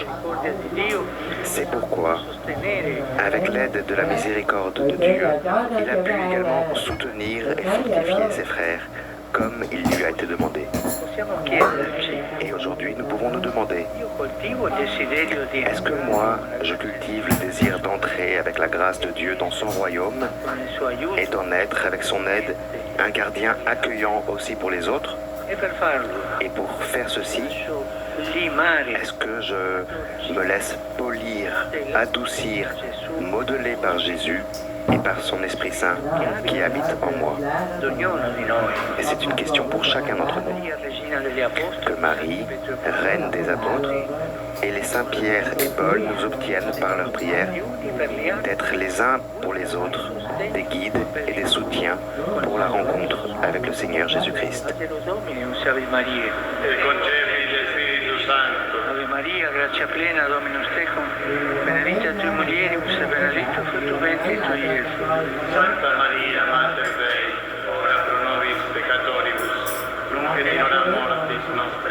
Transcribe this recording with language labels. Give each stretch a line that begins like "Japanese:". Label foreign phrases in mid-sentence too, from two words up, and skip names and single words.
French: C'est pourquoi, avec l'aide de la miséricorde de Dieu, il a pu également soutenir et fortifier ses frères comme il lui a été demandé. Et aujourd'hui, nous pouvons nous demander, est-ce que moi, je cultive le désir d'entrer avec la grâce de Dieu dans son royaume et d'en être, avec son aide, un gardien accueillant aussi pour les autres?
Italian: E per farlo,
French: Et pour faire ceci,
Italian: lascio limare
French: est-ce que je me laisse polir, adoucir, modeler par Jésus et par son Esprit Saint qui habite en moi?
Italian: d'ognuno di noi.
French: Et c'est une question pour chacun d'entre nous.
Italian: Maria, regina degli apostoli,
French: Que Marie, reine des apôtres, et les saints Pierre et Paul nous obtiennent par leur prière
Italian: aiuti per gli altri,
French: d'être les uns pour les autres des guides et des soutiens pour la rencontre avec le Seigneur Jésus-Christ.
Latin: Angelo Domini, Ave Maria. e concepit Spiritus Sancto. Ave Maria, grazia plena, Dominus tecum, benedicta tui mulieribus e benedictus fructus ventris tui, Iesus. Santa Maria, Mater Dei, ora pro nobis peccatoribus, nunc et in hora mortis nostre.